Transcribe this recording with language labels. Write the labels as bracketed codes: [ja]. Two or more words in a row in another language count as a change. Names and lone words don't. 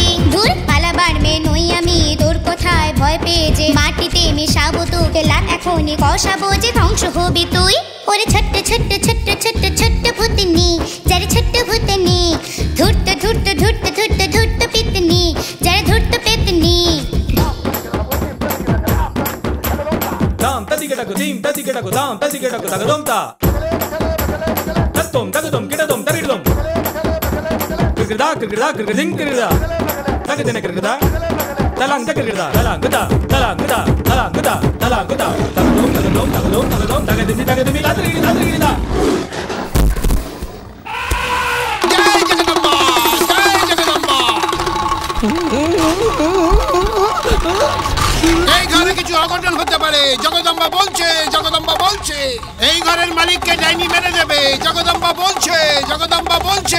[bn] দূর পালাবার মে নই আমি, তোর কোথায় ভয় পেয়ে যে মাটিতে মেশাবো তোকে, লাট এখনই কষাবো যে ধ্বংস হবি তুই। ওরে ছোট্ট ছোট্ট ছোট্ট ছোট্ট ছোট্ট ভূতনি, যারে ছোট্ট ভূতনি, ধূর্ত ধূর্ত ধূর্ত ধূর্ত ধূর্ত পেতনি, যারে ধূর্ত পেতনি। দাম তাদিকেটাকু দিম তাদিকেটাকু দাম তাদিকেটাকু তাগদম তা তাতম তাগদম কিটাদম তারিদম কিরগদা কিরগদা কিরগদিং কিরগদা তাগদনে কিরগদা তালাং তাগদা তালাং গদা তালাং গদা তালাং গদা তালাং গদা তাগদম তাগদম তাগদম তাগদম তাগদিনি তাগদিনি লাদরিনি লাদরিনি দা। জয় জগদম্বা, জয় জগদম্বা। এই ঘরে কিছু অঘটন হতে পারে, জগদম্বা বলছে, জগদম্বা বলছে। এই ঘরের মালিককে ডাইনি মেরে দেবে, জগদম্বা বলছে, জগদম্বা বলছে।